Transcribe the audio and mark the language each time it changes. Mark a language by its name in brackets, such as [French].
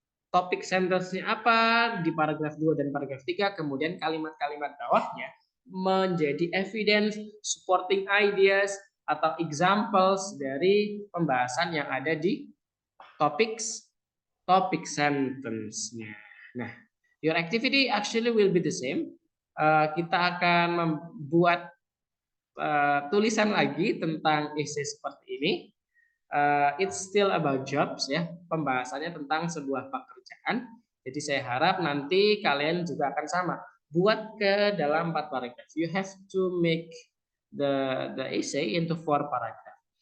[Indonesian] Topik sentence-nya apa di paragraf 2 dan paragraf 3, kemudian kalimat-kalimat bawahnya menjadi evidence, supporting ideas, atau examples dari pembahasan yang ada di topik sentence-nya. [English] Nah, your activity actually will be the same. [Indonesian] Kita akan membuat tulisan lagi tentang essay seperti ini. [English] It's still about jobs [Indonesian] ya, pembahasannya tentang sebuah pekerjaan. Jadi saya harap nanti kalian juga akan sama, buat ke dalam 4 paragraf. [English] You have to make the essay into 4 paragraph.